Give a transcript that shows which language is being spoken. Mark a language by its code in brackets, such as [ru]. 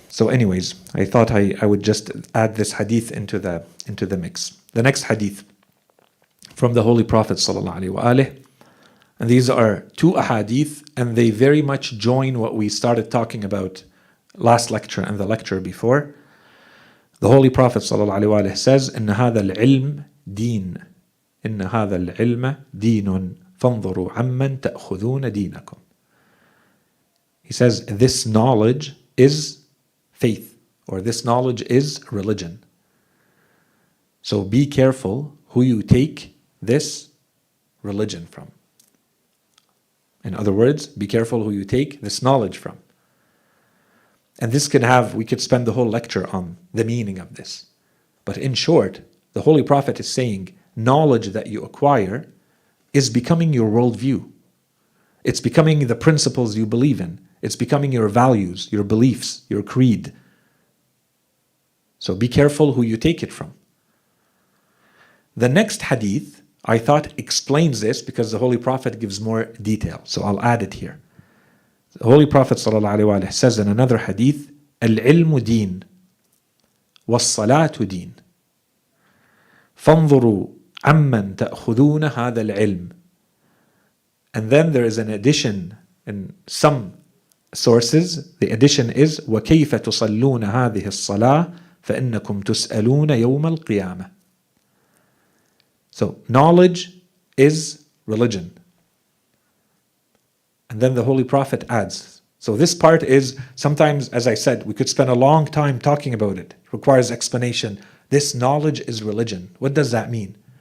[en] So anyways, I thought I would just add this hadith into the mix. The next hadith from the Holy Prophet ﷺ, and these are two ahadith, and they very much join what we started talking about last lecture and the lecture before. The Holy Prophet ﷺ says, [ar] إن هذا العلم دين إن هذا العلم دين فانظروا عمن تأخذون دينكم. [en] He says, this knowledge is faith, or this knowledge is religion. So be careful who you take this religion from. In other words, be careful who you take this knowledge from. And this we could spend the whole lecture on the meaning of this. But in short, the Holy Prophet is saying knowledge that you acquire is becoming your worldview. It's becoming the principles you believe in. It's becoming your values, your beliefs, your creed. So be careful who you take it from. The next hadith, I thought, explains this because the Holy Prophet gives more detail. So I'll add it here. The Holy Prophet ﷺ says in another hadith, [ar] العلم دين والصلاة دين فانظروا عمن تأخذون هذا العلم. [en] And then there is an addition in some sources. The addition is [ar] وكيف تصلون هذه الصلاة فإنكم تسألون يوم القيامة. [en] So knowledge is religion. And then the Holy Prophet adds. So this part is, sometimes, as I said, we could spend a long time talking about it. It requires explanation. This knowledge is religion. What does that mean?